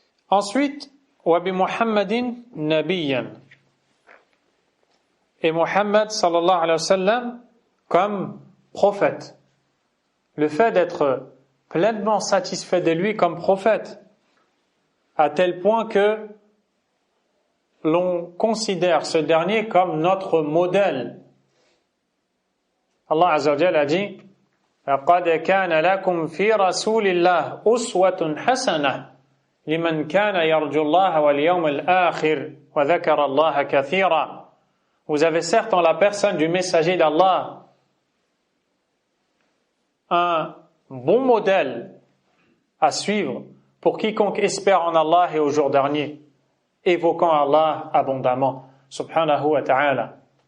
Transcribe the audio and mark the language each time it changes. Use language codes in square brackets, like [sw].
[fr] Ensuite, [ar] wa bi Muhammadin nabiyyan, [fr] et Muhammad sallallahu alayhi wa sallam comme prophète. Le fait d'être pleinement satisfait de lui comme prophète, à tel point que l'on considère ce dernier comme notre modèle. Allah azza wa jalla a dit [ar] لَقَدْ كَانَ لَكُمْ فِي رَسُولِ اللَّهِ أُسْوَةٌ حَسَنَةٌ لِمَنْ كَانَ يَرْجُو اللَّهَ وَالْيَوْمَ الْآخِرِ وَذَكَرَ اللَّهَ كَثِيرًا. [fr] Vous avez certes en la personne du messager d'Allah un bon modèle à suivre pour quiconque espère en Allah et au jour dernier, évoquant Allah abondamment, subhanahu wa ta'ala.